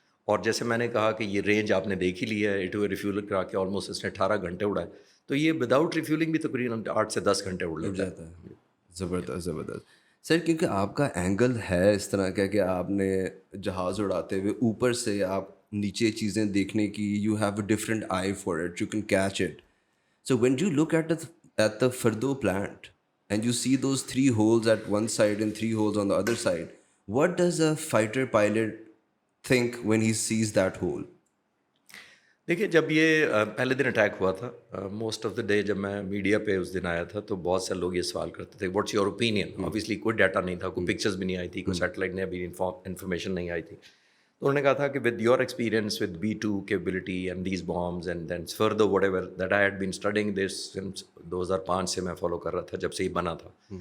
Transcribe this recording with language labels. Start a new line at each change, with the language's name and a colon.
Hindi: और जैसे मैंने कहा कि ये रेंज आपने देख ही लिया है, इटो रिफ्यूल करा के ऑलमोस्ट इसने 18 घंटे उड़ाए. तो ये विदाउट रिफ्यूलिंग भी तकरीबन 8 से 10 घंटे उड़ जाता है. ज़बरदस्त ज़बरदस्त. सर क्योंकि आपका एंगल है इस तरह का कि आपने जहाज़ उड़ाते हुए ऊपर से आप नीचे चीज़ें देखने की,
English: You have a different eye for it, you can catch it. So when you look at the Fardo plant and you see those 3 holes at one side and 3 holes on the other side, what does a fighter pilot think when he sees that hole?
Hindi: देखिए जब ये पहले दिन attack हुआ था, most of the day जब मैं media पे उस दिन आया था तो बहुत से लोग ये सवाल करते थे
English: What's your opinion.
Hindi: ऑब्वियसली कोई डाटा नहीं था, कोई पिक्चर्स भी नहीं आई थी, कोई सैटेलाइट ने अभी इन्फॉर्मेशन नहीं आई थी. तो उन्होंने कहा था कि
English: with your experience with B2 capability and these bombs and then further whatever that I had been studying this since 2005
Hindi: से मैं फॉलो कर रहा था, जब से ये बना था.